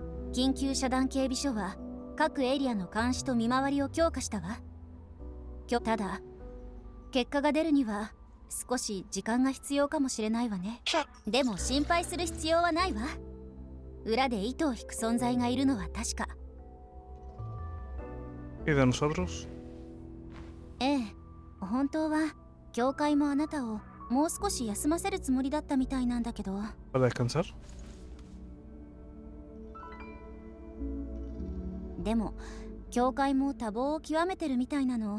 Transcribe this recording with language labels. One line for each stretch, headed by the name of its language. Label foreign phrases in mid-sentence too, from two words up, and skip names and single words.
Japanese: 緊急遮断警備所は各エリアの監視と見回りを強化したわ。ただ結果が出るには少し時間が必要かもしれないわね。でも心配する必要はないわ。裏で糸を引く存在がいるのは確か。
Spanish: ¿Y de nosotros?
Japanese: ええ、本当は教会もあなたをもう少し休ませるつもりだったみたいなんだけど。
Spanish: ¿Para descansar?
Japanese: でも教会も多忙を極めてるみたいなの。